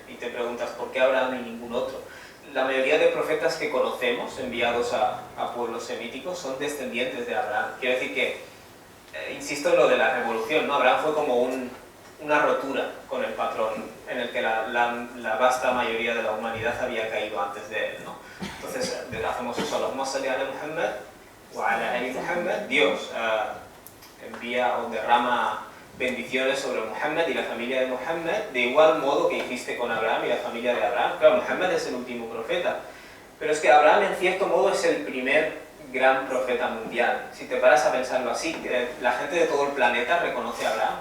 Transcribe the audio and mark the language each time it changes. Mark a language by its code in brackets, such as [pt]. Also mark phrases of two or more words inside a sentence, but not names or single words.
[es] Y te preguntas, ¿por qué Abraham y ningún otro? La mayoría de profetas que conocemos, enviados a pueblos semíticos, son descendientes de Abraham. Quiero decir que, insisto en lo de la revolución, ¿no? Abraham fue como una rotura con el patrón en el que la vasta mayoría de la humanidad había caído antes de él, ¿no? Entonces, hacemos eso, [ar] اللهم صل على محمد وعلى آل محمد. [es] Dios envía o derrama bendiciones sobre Muhammad y la familia de Muhammad, de igual modo que hiciste con Abraham y la familia de Abraham. Claro, Muhammad es el último profeta, pero es que Abraham en cierto modo es el primer gran profeta mundial. Si te paras a pensarlo así, la gente de todo el planeta reconoce a Abraham.